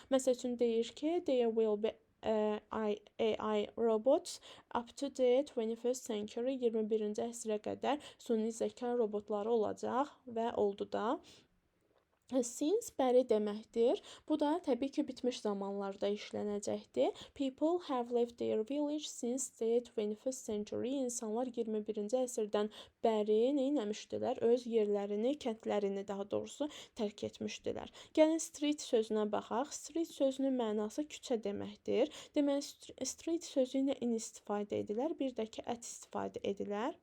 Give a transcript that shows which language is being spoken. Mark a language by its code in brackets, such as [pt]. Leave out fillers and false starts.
[az] Məsəl üçün, deyir ki, [en] there will be AI robots up to the 21st century [az] 21-ci əsrə qədər süni zəka robotları olacaq və oldu da. Since bəri deməkdir. Bu da təbii ki, bitmiş zamanlarda işlənəcəkdir. [en] People have left their village since the 21st century. [az] İnsanlar 21-ci əsrdən bəri nəmişdilər? Öz yerlərini, kəndlərini daha doğrusu tərk etmişdilər. Gəlin street sözünə baxaq. Street sözünün mənası küçə deməkdir. Deməli, street sözü ilə in istifadə edilər. Bir də ki, at istifadə edilər.